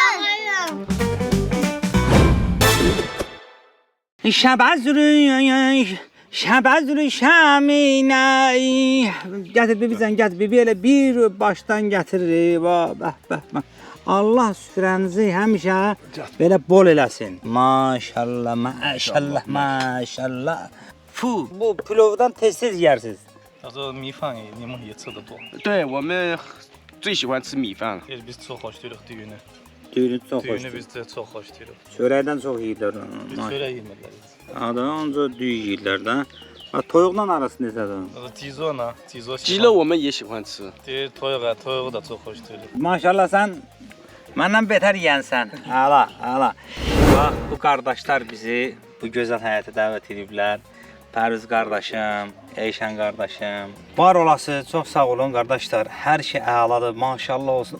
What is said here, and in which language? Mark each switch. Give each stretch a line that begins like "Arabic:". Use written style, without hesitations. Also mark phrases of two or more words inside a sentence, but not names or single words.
Azerbaijani: Şəbəzrü şəminə. Gətir bibicən, gətir bibi elə bir başdan gətirir. Bəh, bəh, bəh. Allah süfrənizi həmişə belə bol eləsin. Maşallah, maşallah, maşallah. Fu, bu pilovdan tez-tez yersiniz.
Chinese: 他说米饭也你们也吃得多，对我们最喜欢吃米饭了。
Turkish: biz çok hoş diyoruz düğünü.
Azerbaijani: Düyünü çox xoş.
Turkish: Düğünü biz de çok hoş diyoruz.
Azerbaijani: Çörəkdən çox yeyirlər.
Turkish: Biz şöyle yemirler.
Azerbaijani: Adam ancaq düy yeyirlər də. Toyuqla arası necədir? Tizona, tizo.
Chinese: 鸡肉我们也喜欢吃。
Azerbaijani: Deyir toyuğa, toyuğu da çox xoş deyir. Maşallah sən məndən betər yeyənsən. Əla, əla. Bax, bu qardaşlar bizi bu gözəl həyata dəvət ediblər. Pərviz qardaşım, Eyşən qardaşım. Var olası, çox sağ olun qardaşlar. Hər şey əladır, maşallah olsun.